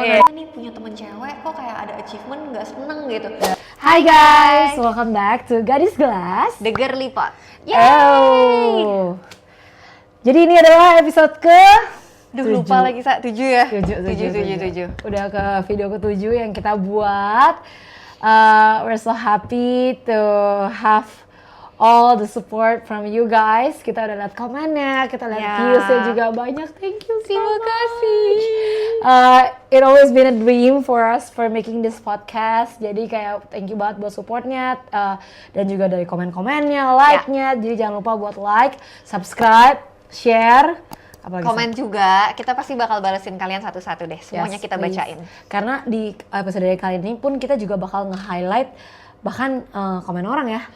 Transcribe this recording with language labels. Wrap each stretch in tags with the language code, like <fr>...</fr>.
<id>Nih punya temen cewek kok kayak ada achievement nggak seneng gitu.</id> <en>Hai guys, welcome back to Gadis Gelas, The Girly Pot. Oh.</en> <id>Jadi ini adalah episode lupa lagi, Sa. 7 ya? 7. Udah ke video ke-7 yang kita buat.</id> <en>We're so happy to have all the support from you guys.</en> <id>Kita udah lihat komennya, kita lihat viewsnya juga banyak.</id> <en>Thank you,</en> <id>terima kasih.</id> <en>It always been a dream for us for making this podcast.</en> <id>Jadi kayak</id> <en>thank you</en> <id>banget buat supportnya dan juga dari komen-komennya, like-nya. Jadi jangan lupa buat like, subscribe, share. Apalagi komen juga, kita pasti bakal balesin kalian satu-satu deh, semuanya kita</id> <en>please.</en> <id>bacain. Karena di episode kali ini pun kita juga bakal nge-highlight bahkan komen orang ya.</id>